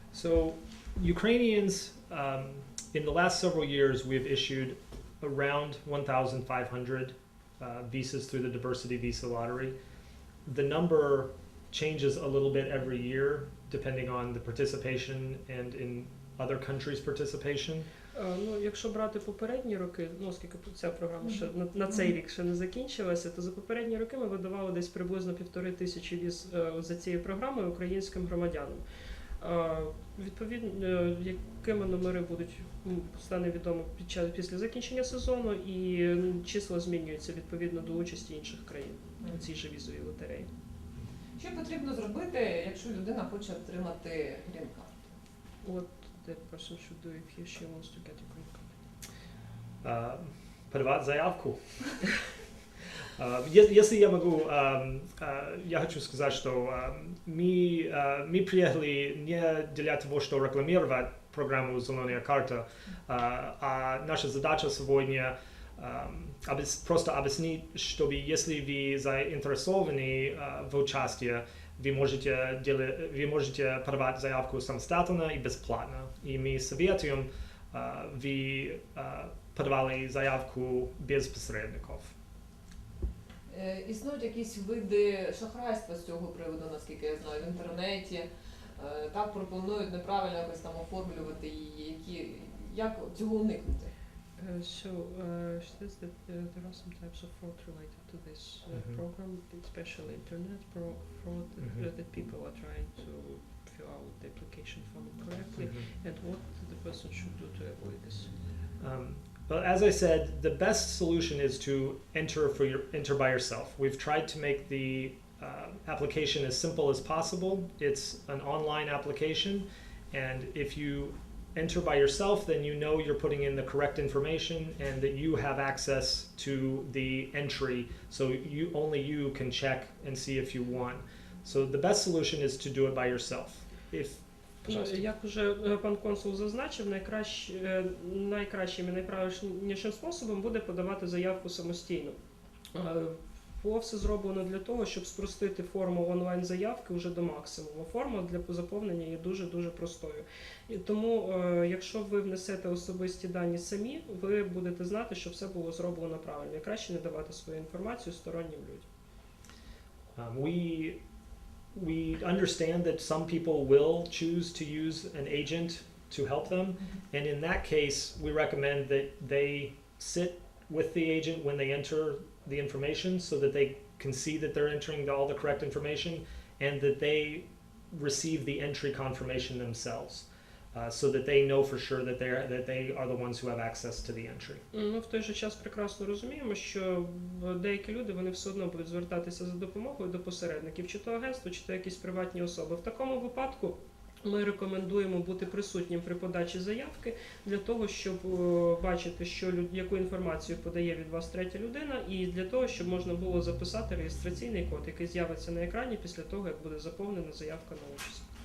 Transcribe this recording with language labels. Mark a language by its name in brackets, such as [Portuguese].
[English] So, Ukrainians, in the last several years, we've issued around 1,500 visas through the diversity visa lottery. The number changes a little bit every year, depending on the participation and in other countries' participation. [Ukrainian] Ну, якщо брати попередні роки, ну, оскільки ця програма ще на цей рік ще не закінчилася, то за попередні роки ми видавали десь приблизно 1500 віз за цією програмою українським громадянам. Відповідно, якими номери будуть, стане відомо після закінчення сезону, і числа змінюються відповідно до участі інших країн у цій же візовій лотереї. Що потрібно зробити, якщо людина хоче отримати Грін-Кард? [English] What the person should do if he or she wants to get a green card? [Russian] Подавать заявку. Если я могу, я хочу сказать, что мы приехали не для того, чтобы рекламировать программу «Зеленая карта», а наша задача сегодня просто объяснить, чтобы если вы заинтересованы в участии, вы можете подавать заявку самостоятельно и бесплатно. И мы советуем, вы подавали заявку без посередників. [Ukrainian] Існують якісь види шахрайства з цього приводу, наскільки я знаю, в інтернеті. Так пропонують неправильно якось там оформлювати її. Як цього уникнути? [English] So, she says that there are some types of fraud related to this program, especially internet fraud, that people are trying to fill out the application form correctly, and what the person should do to avoid this. Well, as I said, the best solution is to enter by yourself. We've tried to make the application as simple as possible. It's an online application, and if you enter by yourself, then you know you're putting in the correct information and that you have access to the entry, so only you can check and see if you won. So the best solution is to do it by yourself. [Ukrainian] Як уже пан консул зазначив, найкращим і найправильнішим способом буде подавати заявку самостійно. Було все зроблено для того, щоб спростити форму онлайн-заявки вже до максимуму. Форма для заповнення є дуже-дуже простою. І тому, якщо ви внесете особисті дані самі, ви будете знати, що все було зроблено правильно. І краще не давати свою інформацію стороннім людям. [English] We understand that some people will choose to use an agent to help them, and in that case, we recommend that they sit with the agent when they enter the information so that they can see that they're entering all the correct information and that they receive the entry confirmation themselves, so that they know for sure that they are the ones who have access to the entry. [Ukrainian] Ну, в той же час прекрасно розуміємо, що деякі люди, вони все одно будуть звертатися за допомогою до посередників, чи то агентство, чи то якісь приватні особи. В такому випадку ми рекомендуємо бути присутнім при подачі заявки для того, щоб бачити, яку інформацію подає від вас третя людина, і для того, щоб можна було записати реєстраційний код, який з'явиться на екрані після того, як буде заповнена заявка на участь.